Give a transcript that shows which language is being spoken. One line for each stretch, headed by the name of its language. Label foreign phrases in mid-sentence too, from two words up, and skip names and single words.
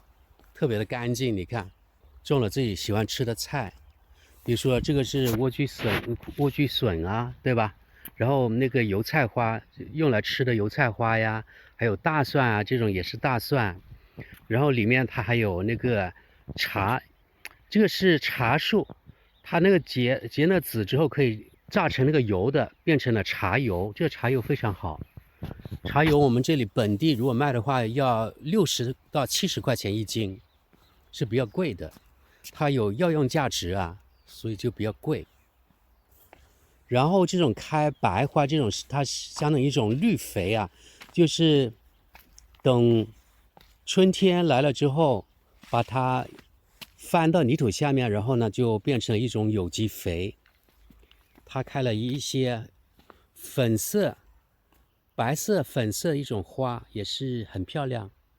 Chinese: 特別的乾淨，你看，種了自己喜歡吃的菜，比如說這個是萵苣筍啊，對吧？然後那個油菜花，用來吃的油菜花呀，還有大蒜啊，這種也是大蒜。然後裡面它還有那個茶，這個是茶樹，它那個結那籽之後可以榨成那個油的，變成了茶油。這個茶油非常好。茶油我們這裡本地如果賣的話，要60到70塊錢一斤。是比較貴的，它有藥用價值啊，所以就比較貴。然後這種開白花這種，它相當於一種綠肥啊，就是等春天來了之後，把它翻到泥土下面，然後呢就变成了一種有机肥。它開了一些粉色、白色、粉色一種花，也是很漂亮。